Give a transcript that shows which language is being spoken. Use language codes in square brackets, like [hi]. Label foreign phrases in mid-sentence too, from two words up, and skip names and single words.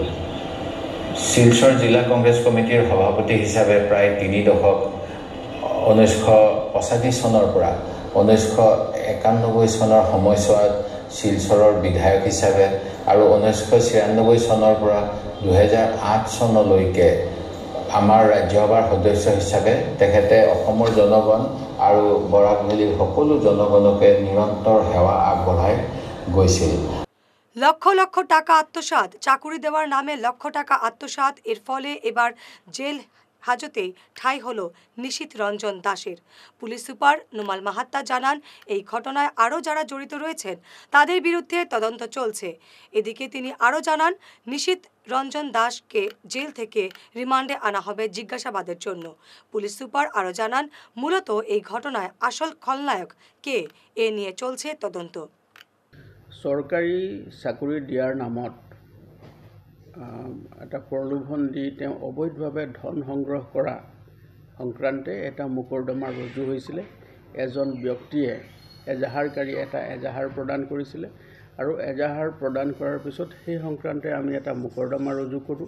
[as] শিলচৰ জিলা কংগ্ৰেছ কমিটিৰ সভাপতি হিচাপে প্ৰায় 3 দশক 1985 চনৰ পৰা 1991 চনৰ সময়ছোৱাত শিলচৰৰ বিধায়ক হিচাপে আৰু 1996 চনৰ পৰা 2008 চনলৈকে আমাৰ ৰাজ্যসভাৰ সদস্য হিচাপে তেখেতে অসমৰ জনগণ আৰু বৰাক ভেলীৰ সকলো জনগণকে নিৰন্তৰ সেৱা আগবঢ়াই গৈছিল। [bn] লক্ষ লক্ষ টাকা আত্মসাৎ, চাকুরি দেওয়ার নামে লক্ষ টাকা আত্মসাৎ। এর ফলে এবার জেল হাজতেই ঠাঁই হল নিশীথ রঞ্জন দাসের। পুলিশ সুপার নুমাল মাহাত্তা জানান, এই ঘটনায় আরও যারা জড়িত রয়েছেন তাদের বিরুদ্ধে তদন্ত চলছে। এদিকে তিনি আরও জানান, নিশীথ রঞ্জন দাসকে জেল থেকে রিমান্ডে আনা হবে জিজ্ঞাসাবাদের জন্য। পুলিশ সুপার আরও জানান, মূলত এই ঘটনায় আসল খলনায়ক কে এ নিয়ে চলছে তদন্ত। [as] সরকারি চাকৰি দিয়াৰ নামত এটা প্ৰলোভন দি তেওঁ অবৈধভাৱে ধন সংগ্ৰহ কৰা সংক্ৰান্তে এটা মোকৰ্দমা ৰুজু হৈছিলে। এজন ব্যক্তিয়ে এজাহাৰকাৰী এটা এজাহাৰ প্ৰদান কৰিছিলে আৰু এজাহাৰ প্ৰদান কৰাৰ পিছত সেই সংক্ৰান্তে আমি এটা মোকৰ্দমা ৰুজু কৰোঁ।